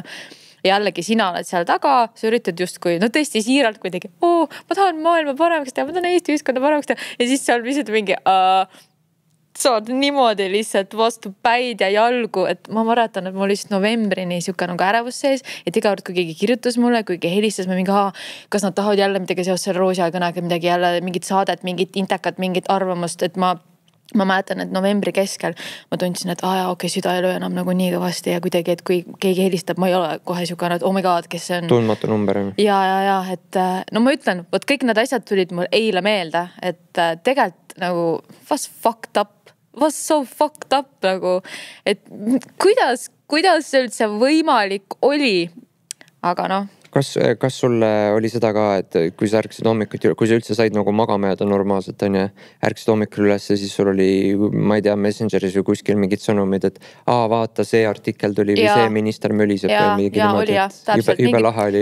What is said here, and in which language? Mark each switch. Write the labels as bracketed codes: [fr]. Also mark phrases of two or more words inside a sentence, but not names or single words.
[et] Jällegi sina oled seal taga, sa üritad justkui, no tõesti siiralt kuidagi, ma tahan maailma paremaks teha, ma tahan Eesti ühiskonda paremaks teha ja siis seal lihtsalt mingi saad niimoodi lihtsalt vastu päid ja jalgu, et ma mäletan, et mul lihtsalt novembrini siuke nagu ärevus sees, et iga kord, kui keegi kirjutas mulle, kui keegi helistas me mingi, kas nad tahavad jälle midagi seoses selle Roosiaia kõnega, midagi jälle, mingit saadet, mingit intekat, mingit arvamust, et ma ma mäletan, et novembri keskel ma tundsin, et okei, süda ei löö enam nagu nii kõvasti ja kuidagi, et kui keegi helistab, ma ei ole kohe siukene, et [en] oh my god, [et] kes see on. Tundmatu number. Ja, et no ma ütlen, võt kõik need asjad tulid mul eile meelde, et tegelikult nagu [en] was fucked up, was so fucked up [et] nagu, et kuidas see üldse võimalik oli, aga noh. Kas sulle oli seda ka, et kui sa ärksid hommikuti, kui sa üldse said nagu magama jääda normaalselt, on ju, ärksid hommikul üles ja siis sul oli, ma ei tea, Messengeris või kuskil mingid sõnumid, et vaata, see artikkel tuli või see minister möliseb või mingi niimoodi, et jube lahe oli.